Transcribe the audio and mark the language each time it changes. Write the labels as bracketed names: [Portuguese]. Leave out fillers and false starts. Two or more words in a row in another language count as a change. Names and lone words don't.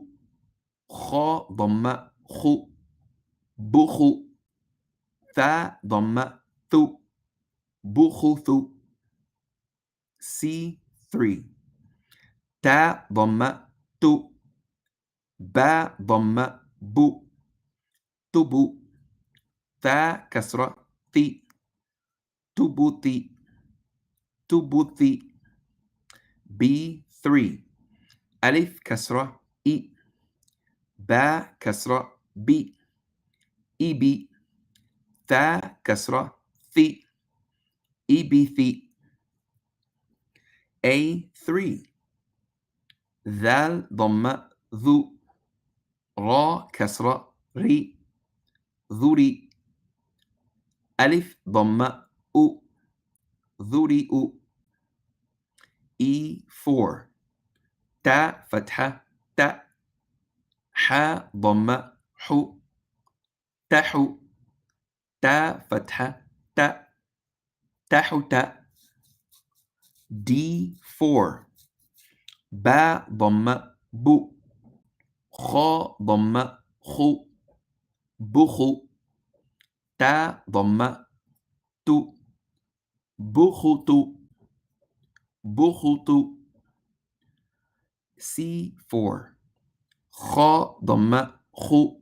[Arabic] خاء ضمة خُ. بُخُ. تاء ضمة ثُ. بُخُثُ. C3. تاء ضمة تُ. باء ضمة بُ. Tubu. تاء كسرة تِ. تُبُتِ. Tubuti. B3. ألف كسرة إِ. باء كسرة بِ. إِبِ. تاء كسرة ثِ. Ibithi. A3. ذال ضمة ذُ. راء كسرة رِ. ذُرِ. ألف ضمة أُ. ذُرِ أُ. E4. تاء فتحة تَ. هاء ضمة هُ. تَهُ. تاء فتحة تَ. Tahuta. [English] D4. [Arabic] باء ضمة بُ. خاء ضمة خُ. بُخُ. تاء ضمة تُ. بُخُتُ. بُخُتُ. C4. خاء ضمة خُ.